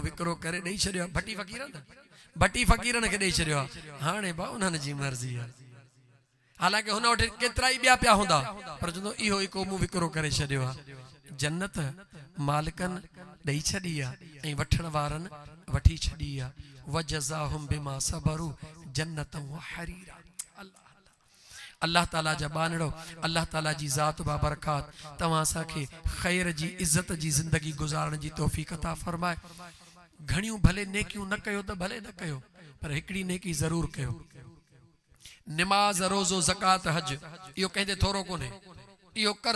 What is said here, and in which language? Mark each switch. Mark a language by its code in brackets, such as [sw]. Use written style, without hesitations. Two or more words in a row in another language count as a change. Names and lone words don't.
[sd] विकिरो करे ॾेई छॾियो भटी फ़क़ीर न भटी फ़क़ीरनि खे ॾेई छॾियो हाणे भाउ उन्हनि जी मर्ज़ी आहे हालांकि हुन वटि केतिरा ई ॿिया पिया हूंदा पर चवंदो इहो इको मूं विकिरो करे छॾियो आहे जन्नत मालिकनि ॾेई छॾी आहे ऐं वठण वारनि वठी छॾी आहे [ar] وجزاهم بما صبروا جنة وحريرا [sd] अल्लाह ताला जा बानड़ो अल्लाह ताला जी ज़ात बाबरकात तव्हां असांखे ख़ैर जी इज़्ज़त जी ज़िंदगी गुज़ारण जी तौफ़ीक़ अता फरमाए घणियूं भले नेकियूं न कयो त भले न कयो पर हिकिड़ी नेकी ज़रूर कयो निमाज़ रोज़ो ज़कात हज इहो कंहिंजे थोरो कोन्हे इहो